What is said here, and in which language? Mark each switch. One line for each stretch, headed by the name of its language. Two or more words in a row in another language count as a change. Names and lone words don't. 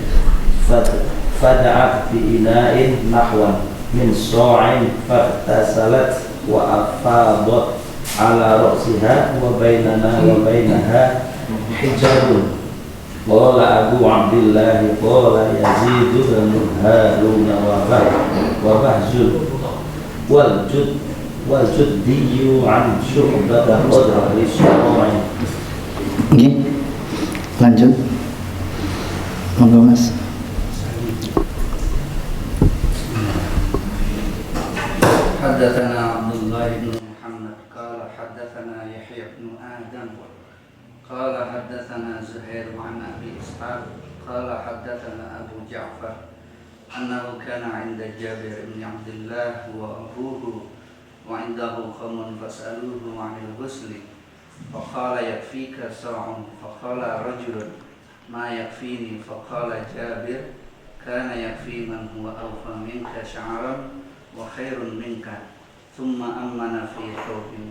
Arabic: فدعت بإناء نحوا من صاع فاغتسلت وأفاضت على رأسها وبيننا وبينها حجاب. قال أبو عبد الله قال يزيد بن هارون وبهز والجدي عن شعبة قدر الصاع.
Javanese: Lanjut, monggo Mas.
Arabic: حدثنا عبد الله بن محمد قال حدثنا يحيى بن آدم قال حدثنا زهير عن أبي إسحاق قال حدثنا أبو جعفر أنه كان عند جابر بن عبد الله وأبوه وعنده قوم فسألوه عن الغسل فقال يكفيك صاع فقال رجل ما يكفيني فقال جابر كان يكفي من هو أوفى منك شعرا وخير منك ثم أمن في ثوب.